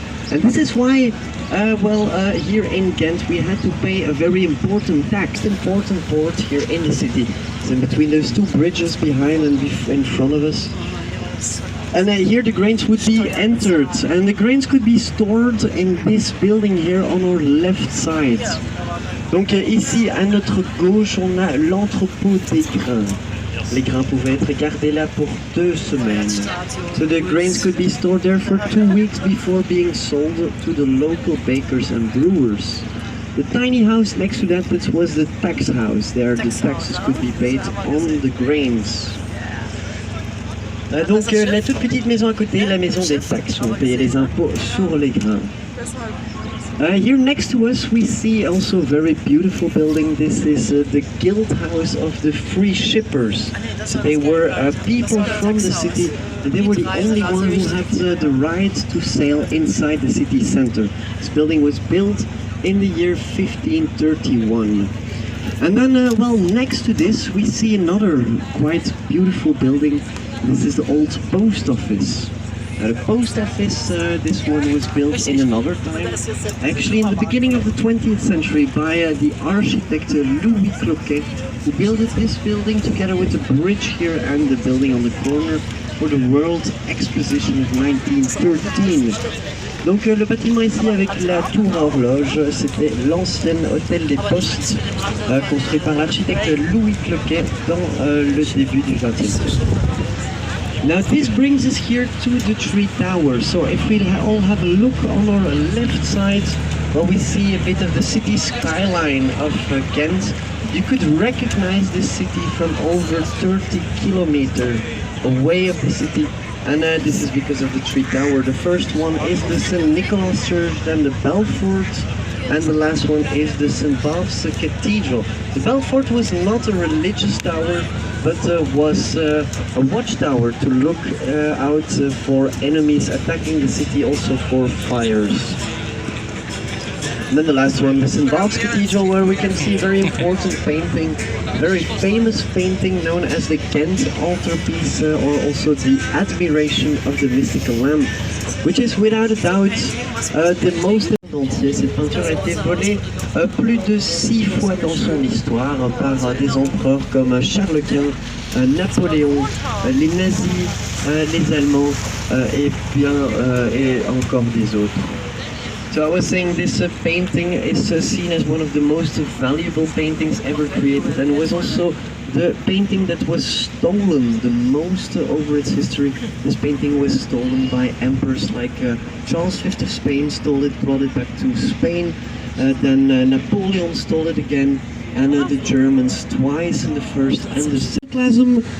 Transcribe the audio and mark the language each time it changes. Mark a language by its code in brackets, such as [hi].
[en] And this is why, here in Ghent we had to pay a very important tax, important port here in the city. It's in between those two bridges behind and in front of us. And here the grains would be entered, and the grains could be stored in this building here on our left side. [fr] Donc ici à notre gauche on a l'entrepôt des grains. Les grains pouvaient être gardés là pour 2 semaines. [en] So the grains could be stored there for 2 weeks before being sold to the local bakers and brewers. The tiny house next to that was the tax house. There the taxes could be paid on the grains. [fr] Donc la toute petite maison à côté, la maison des taxes, on payait les impôts sur les grains. [en] Here next to us we see also a very beautiful building. This is the guild house of the free shippers. So they were people from the city, and they were the only one who had the right to sail inside the city center. This building was built in the year 1531. And then, next to this we see another quite beautiful building. This is the old post office. The post office, this one was built in another time, actually in the beginning of the 20th century by the architect Louis Cloquet, who built this building together with the bridge here and the building on the corner for the World Exposition of 1913. [fr] Donc le bâtiment ici avec la tour horloge, c'était l'ancien hôtel des postes construit par l'architecte Louis Cloquet dans le début du XXe siècle. [en] Now this brings us here to the tree tower. So if we all have a look on our left side, we see a bit of the city skyline of Ghent. You could recognize this city from over 30 kilometers away of the city. And this is because of the tree tower. The first one is the St. Nicholas Church, then the Belfort, and the last one is the St. Bav's Cathedral. The Belfort was not a religious tower, but was a watchtower to look out for enemies attacking the city, also for fires. And then the last one, the St. Bav's Cathedral, where we can see a very important painting, very famous painting known as the Ghent altarpiece, or also the Admiration of the Mystical Lamb, which is without a doubt the most entier. [fr] Cette peinture a été volée plus de 6 fois dans son histoire par des empereurs comme Charles Quint, Napoléon, les nazis, les Allemands et encore des autres. [en] So I was saying this painting is seen as one of the most valuable paintings ever created, and was also the painting that was stolen the most over its history. This painting was stolen by emperors like Charles V of Spain stole it, brought it back to Spain, then Napoleon stole it again, and the Germans twice in the first and the second.